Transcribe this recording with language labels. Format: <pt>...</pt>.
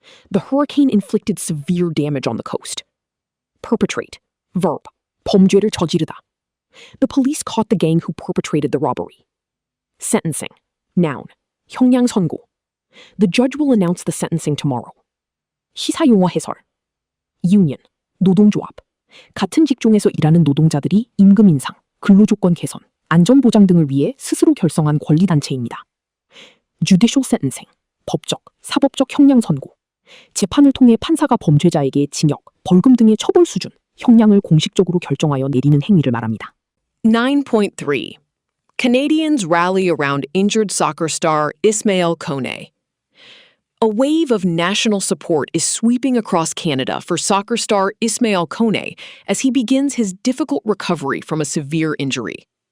<en>The hurricane inflicted severe damage on the coast. Perpetrate, verb,</en> <ko>범죄를 저지르다.</ko> <en>The police caught the gang who perpetrated the robbery. Sentencing, noun,</en> <ko>형량 선고.</ko> <en>The judge will announce the sentencing tomorrow.</en> <ko>시사용어 해설. Union, 노동조합. 같은 직종에서 일하는 노동자들이 임금 인상, 근로조건 개선, 안전보장 등을 위해 스스로 결성한 권리단체입니다. Judicial sentencing, 법적, 사법적 형량 선고. 재판을 통해 판사가 범죄자에게 징역, 벌금 등의 처벌 수준, 형량을 공식적으로 결정하여 내리는 행위를 말합니다.</ko> <en>9.3. Canadians rally around injured soccer star Ismail Kone. A wave of national support is sweeping across Canada for soccer star Ismail Kone as he begins his difficult recovery from a severe injury.</en>